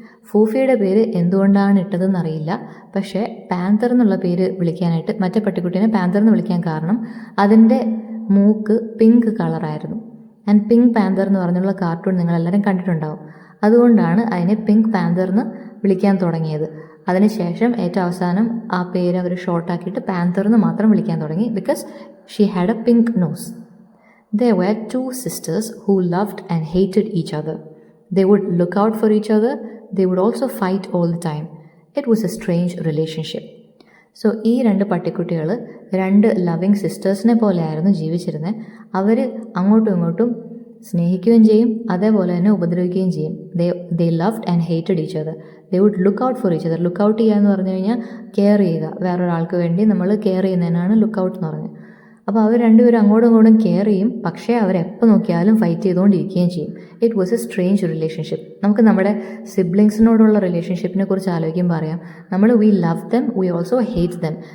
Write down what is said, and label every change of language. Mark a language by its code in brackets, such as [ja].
[ml] ഫൂഫിയുടെ പേര് എന്തുകൊണ്ടാണ് ഇട്ടതെന്നറിയില്ല, പക്ഷേ പാന്തർ എന്നുള്ള പേര് വിളിക്കാനായിട്ട്, മറ്റേ പട്ടിക്കുട്ടീനെ പാന്തർ എന്ന് വിളിക്കാൻ കാരണം അതിൻ്റെ മൂക്ക് പിങ്ക് കളറായിരുന്നു. ആൻഡ് പിങ്ക് പാന്തർ എന്ന് പറഞ്ഞുള്ള കാർട്ടൂൺ നിങ്ങളെല്ലാവരും കണ്ടിട്ടുണ്ടാവും. അതുകൊണ്ടാണ് അതിനെ പിങ്ക് പാന്തർ എന്ന് വിളിക്കാൻ തുടങ്ങിയത്. അതിനുശേഷം ഏറ്റവും അവസാനം ആ പേര് അവർ ഷോർട്ടാക്കിയിട്ട് പാന്തർ എന്ന് മാത്രം വിളിക്കാൻ തുടങ്ങി. [en] Because she had a pink nose. There were 2 sisters who loved and hated each other. They would look out for each other. They would also fight all the time. It was a strange relationship. [ml] So ഈ 2 പട്ടിക്കുട്ടികൾ 2 loving സിസ്റ്റേഴ്സിനെ പോലെയായിരുന്നു ജീവിച്ചിരുന്നത്. അവർ അങ്ങോട്ടും ഇങ്ങോട്ടും സ്നേഹിക്കുകയും ചെയ്യും, അതേപോലെ തന്നെ ഉപദ്രവിക്കുകയും ചെയ്യും. [en] They loved and hated each other. They would look out for each other. [ml] Look out ചെയ്യുക എന്ന് പറഞ്ഞു കഴിഞ്ഞാൽ കെയർ ചെയ്യുക, വേറൊരാൾക്ക് വേണ്ടി നമ്മൾ കെയർ ചെയ്യുന്നതിനാണ് ലുക്ക് ഔട്ട് എന്ന് പറഞ്ഞത്. അപ്പോൾ അവർ 2 പേരും അങ്ങോട്ടും ഇങ്ങോട്ടും കെയർ ചെയ്യും, പക്ഷേ അവരെപ്പോൾ നോക്കിയാലും ഫൈറ്റ് ചെയ്തുകൊണ്ടിരിക്കുകയും ചെയ്യും. [en] It was a strange relationship. [ml] നമുക്ക് നമ്മുടെ സിബ്ലിങ്സിനോടുള്ള റിലേഷൻഷിപ്പിനെ കുറിച്ച് ആലോചിക്കുമ്പോൾ അറിയാം, നമ്മൾ [en] We love them, we also hate them.